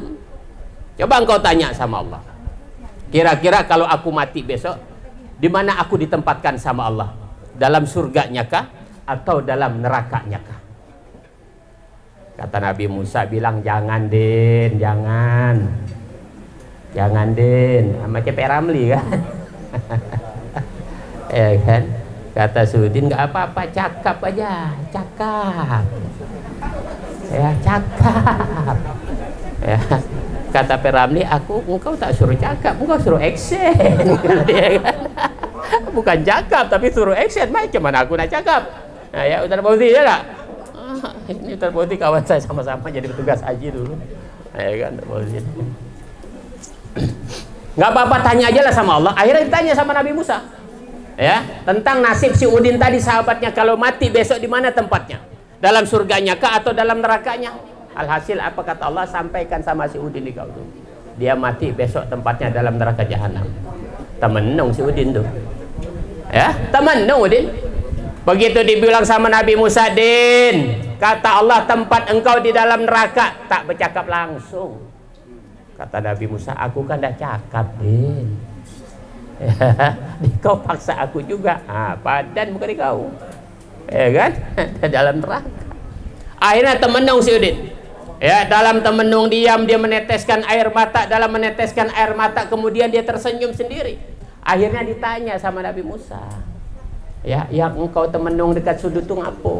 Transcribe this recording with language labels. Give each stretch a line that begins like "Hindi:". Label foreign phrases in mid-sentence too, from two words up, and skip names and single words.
Malay: Coba engkau tanya sama Allah, kira-kira kalau aku mati besok di mana aku ditempatkan sama Allah? Dalam surganya kah atau dalam nerakanya kah? Kata Nabi Musa bilang, jangan Din, jangan Din, sama CP Ramli kan. Ya kan, kata Sudin, nggak apa-apa, cakap aja, cakap. Ya, cakap. Ya. Kata Peramli, engkau tak suruh cakap, engkau suruh action. Dia kan, bukan cakap tapi suruh action. Macam mana aku nak cakap? Nah, ya Ustaz Fauzi ya tak? Ini Ustaz Fauzi kawan saya, sama-sama jadi petugas haji dulu. Ya kan, Ustaz Fauzi. Nggak apa-apa, tanya aja lah sama Allah. Akhirnya ditanya sama Nabi Musa, ya, tentang nasib si Udin tadi sahabatnya, kalau mati besok di mana tempatnya? Dalam surganya kah atau dalam nerakanya? Alhasil apa kata Allah, sampaikan sama si Udin di kau tuh, dia mati besok tempatnya dalam neraka jahanam. Temenung si Udin tuh, ya, temenung Udin. Begitu dibilang sama Nabi Musa, Din, kata Allah tempat engkau di dalam neraka, tak bercakap langsung. Kata Nabi Musa, aku kan dah cakap, Din. Ya, kau paksa aku juga. Padan bukan di kau, ya kan? Dalam neraka. Akhirnya temenung si Udin. Ya, dalam temenung diam, dia meneteskan air mata. Dalam meneteskan air mata, kemudian dia tersenyum sendiri. Akhirnya ditanya sama Nabi Musa, ya, yang engkau temenung dekat sudut tu ngapo?